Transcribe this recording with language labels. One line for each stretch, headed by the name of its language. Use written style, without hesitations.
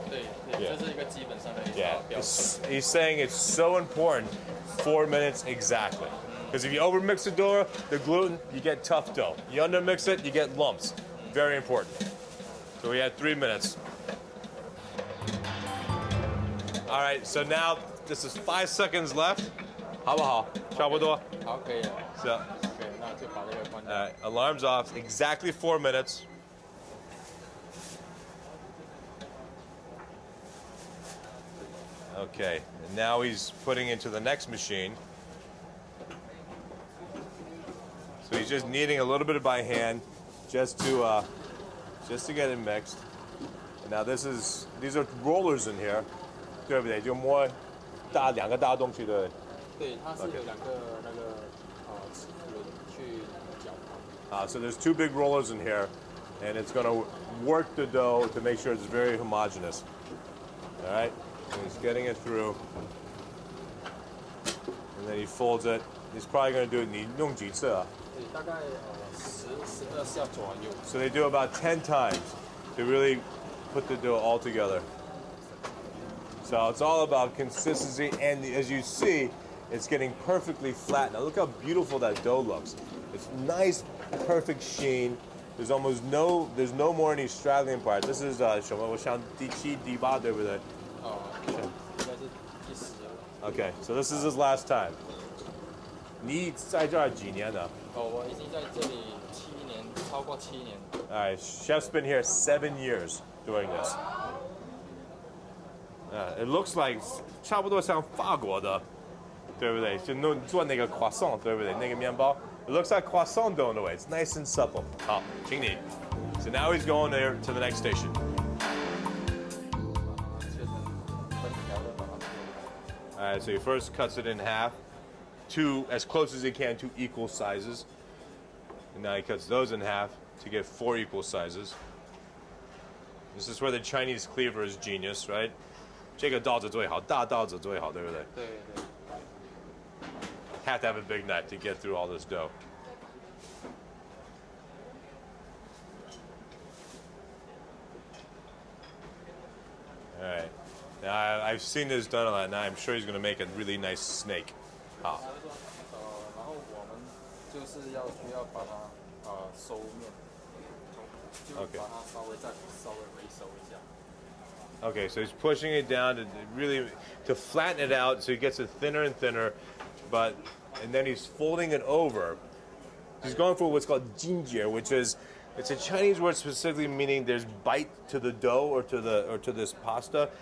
Chinese: 对，这是一个基本上的标准。
English: He's saying it's so important, 4 minutes exactly. Because if you overmix the gluten, you get tough dough. You undermix it, you get lumps. Very important. So we had 3 minutes. All right, so now this is 5 seconds left.
Chinese: 好不好？差不多。好，可以了。
English: So, okay,
Chinese: 那就把这个关掉。
English: Alarms off. Exactly 4 minutes. Okay, and now he's putting into the next machine. So he's just kneading a little bit by hand, just to get it mixed. And now these are rollers in here,
Chinese: 对不对？就摸两个大东西的。对，它是有两个那个齿轮去搅拌。
English: So there's 2 big rollers in here, and it's going to work the dough to make sure it's very homogeneous. All right, so he's getting it through, and then he folds it. He's probably going to do it.
Chinese: 你弄几次啊？大概10-12下左右。
English: So they do about 10 times to really put the dough all together. So it's all about consistency, and as you see, it's getting perfectly flat. Now look how beautiful that dough looks. It's nice, perfect sheen. There's no more any straggling part. This is
Chinese: 什么？我想第7、第8，对不对？应该是第10。
English: Okay, so this is his last time.
Chinese: 你在这儿几年了？我已经在这里7年，超过7年。
English: All right, chef's been here 7 years doing this. It looks like
Chinese: 差不多像法国的，对不对？就做那个 croissant， 对不对？那个面包
English: ，it looks like croissant dough in a way. It's nice and supple.
Chinese: 好，请你。
English: So now he's going there to the next station. All right, so he first cuts it in half, as close as he can, 2 equal sizes. And now he cuts those in half to get 4 equal sizes. This is where the Chinese cleaver is genius, right?
Chinese: 这个刀子最好，大刀子最好，对不对？对对。
English: Have to have a big knife to get through all this dough. All right. Now I've seen this done a lot. Now I'm sure he's going to make a really nice snake.
Chinese: 好。然后我们就是需要把它收面，就把它稍微回收一下。
English: Okay, so he's pushing it down to flatten it out, so he gets it thinner and thinner, and then he's folding it over. He's going for what's called jinjie, which is it's a Chinese word specifically meaning there's bite to the dough or to this pasta.